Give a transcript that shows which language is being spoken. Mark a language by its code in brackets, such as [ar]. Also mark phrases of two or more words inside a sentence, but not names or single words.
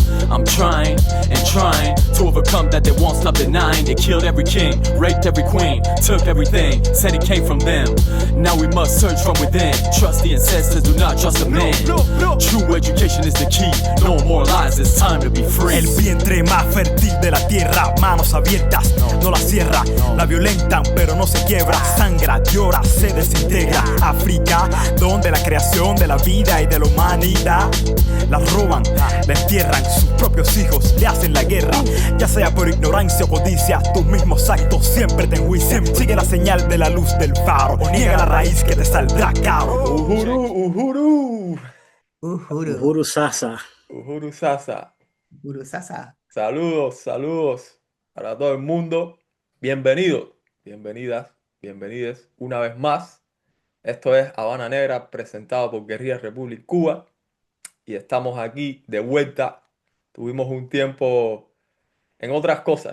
[en] I'm trying and trying to overcome that they won't stop denying. They killed every king, raped every queen, took everything, said it came from them. Now we must search from within. Trust the ancestors, do not trust the man. True education is the key. No more lies, it's time to be free. [es] El vientre más fértil de la tierra, manos abiertas, no la cierra. La violentan, pero no se quiebra. Sangra, llora, se desintegra. África, donde la creación de la vida y de la humanidad la roban, la entierran. Sus propios hijos le hacen la guerra. Ya sea por ignorancia o codicia, tus mismos actos siempre te enjuician. Sigue la señal de la luz del faro o niega la raíz que te saldrá caro. [sw] Uhuru, Uhuru. Uhuru. Uhuru Sasa. Uhuru Sasa. Uhuru Sasa. [es] Saludos, saludos para todo el mundo. Bienvenidos, bienvenidas, bienvenides una vez más. Esto es Habana Negra, presentado por Guerrilla Republic Cuba. Y estamos aquí de vuelta. Tuvimos un tiempo en otras cosas.